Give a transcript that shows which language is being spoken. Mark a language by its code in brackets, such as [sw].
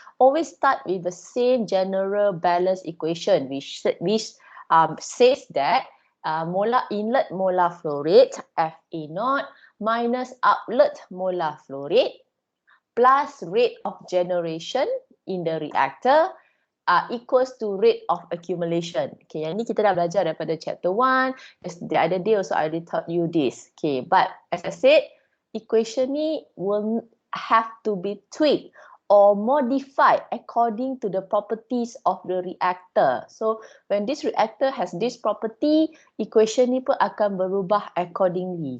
[en] Always start with the same general balance equation, which says that molar inlet molar flow rate FA0 minus outlet molar flow rate plus rate of generation in the reactor equals to rate of accumulation. [ms] Okay, yang ni kita dah belajar daripada chapter 1. [en] The other day also I already taught you this. Okay, but as I said, equation ni will have to be tweaked or modified according to the properties of the reactor. So when this reactor has this property, equation [ms] ni pun akan berubah [en] accordingly.